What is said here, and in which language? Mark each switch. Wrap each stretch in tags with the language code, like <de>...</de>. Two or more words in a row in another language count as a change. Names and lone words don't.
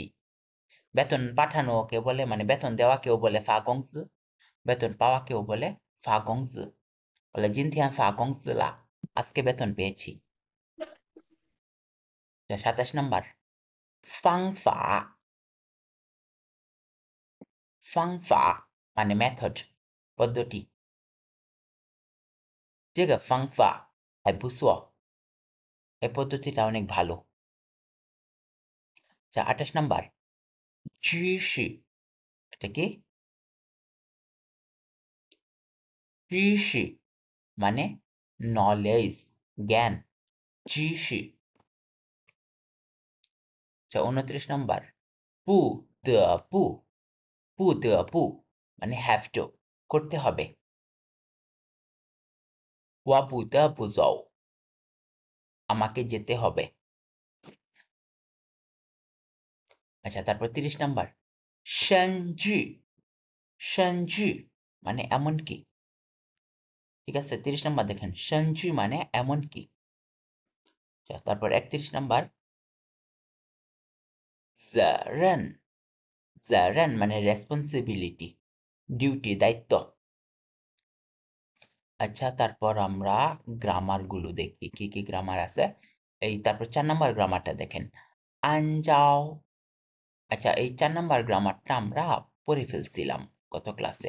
<bn>বেতন পাঠানোকে বলে, মানে বেতন দেওয়াকেও বলে</bn> <zh>发工资,</zh> <bn>বেতন পাওয়াকেও বলে</bn> <zh>发工资.</zh> <bn>বলে</bn> <zh>今天发工资了,</zh> <bn>আজকে বেতন পেয়েছি। 27 নম্বর ফাংফা। ফাংফা মানে মেথড, পদ্ধতি।</bn> <zh>这个方法还不错，</zh> <bn>এই পদ্ধতিটা অনেক ভালো। 28 নম্বর 知识, এটা কি? 知识 মানে নলেজ, জ্ঞান,</bn> <zh>知识।</zh> <bn>29 নম্বর不得不, 不得不 মানে</bn> <en>have to,</en> <bn>করতে হবে।</bn> <zh>我不得不走,</zh> <bn>আমাকে যেতে হবে। আচ্ছা, তারপর 30 নম্বর 甚至, 甚至 মানে এমনকি। ঠিক আছে, 30 নম্বর দেখেন, 甚至 মানে এমনকি। তারপর 31 নম্বর 责任, 责任 মানে রেসপন্সিবিলিটি, ডিউটি, দায়িত্ব। আচ্ছা, তারপর আমরা গ্রামারগুলো দেখি, কি কি গ্রামার আছে। এই তারপর 4 নম্বর গ্রামারটা দেখেন, আনজাও। আচ্ছা, এই 4 নম্বর গ্রামারটা আমরা পড়ে ফেলছিলাম গত ক্লাসে।</bn>